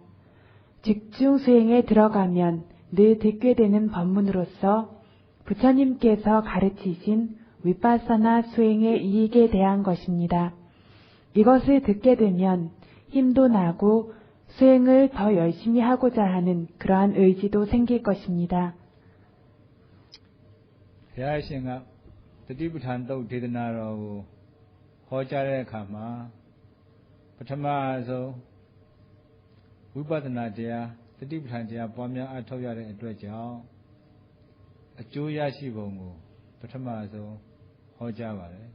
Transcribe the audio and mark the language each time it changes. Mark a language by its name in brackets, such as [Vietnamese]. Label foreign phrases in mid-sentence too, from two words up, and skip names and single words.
[Korean] 직중 수행에 들어가면 늘 듣게 되는 법문으로서 부처님께서 가르치신 위파사나 수행의 이익에 대한 것입니다. 이것을 듣게 되면 힘도 나고 수행을 더 열심히 하고자 하는 그러한 의지도 생길 것입니다. [Burmese] ဘုရားရှင်ကတတိပဋ္ဌာန်သုတ်ဒေသနာတော်ကိုဟောကြားတဲ့အခါမှာပထမဆုံးဝိပဿနာတရားတတိပဋ္ဌာန်တရား ပွားများအထောက်ရတဲ့အတွက်ကြောင့်အကျိုးရရှိပုံကိုပထမဆုံးဟောကြားပါတယ်